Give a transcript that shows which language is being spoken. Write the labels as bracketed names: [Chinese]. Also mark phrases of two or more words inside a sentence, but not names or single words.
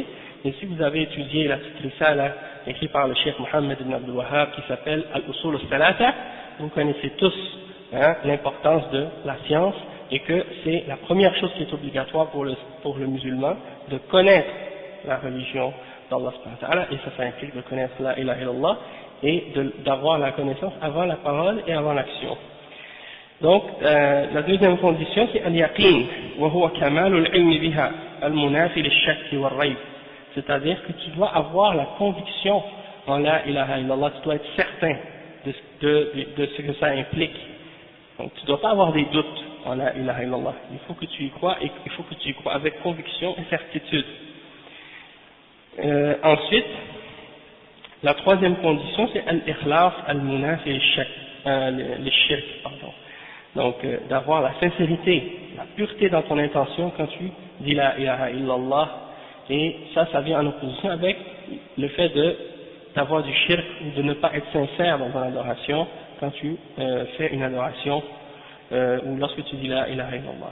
[French] Et si vous avez étudié la petite risala écrite par le cheikh Mohammed ibn Abdul Wahhab qui s'appelle Al-Usul al-Thalatha, vous connaissez tous l'importance de la science et que c'est la première chose qui est obligatoire pour le musulman de connaître la religion d'Allah [Arabic] سبحانه وتعالى, [French] et ça implique de connaître [Arabic] لا إله إلا الله [French] et d'avoir la connaissance avant la parole et avant l'action. Donc, la deuxième condition, c'est [Arabic] اليقين وهو كمال العلم بها المنافي للشك والريب. [French] C'est-à-dire que tu dois avoir la conviction en [Arabic] لا إله إلا الله, [French] tu dois être certain de ce que ça implique. Donc, tu ne dois pas avoir des doutes en [Arabic] لا إله إلا الله. [French] Il faut que tu y crois et il faut que tu y crois avec conviction et certitude. Ensuite, la troisième condition, c'est [Arabic] الإخلاص المنافي للشرك, [French] pardon. Donc, d'avoir la sincérité, la pureté dans ton intention quand tu dis [Arabic] لا إله إلا الله, [French] et ça vient en opposition avec le fait d'avoir du shirk ou de ne pas être sincère dans ton adoration quand tu fais une adoration ou lorsque tu dis [Arabic] لا إله إلا الله.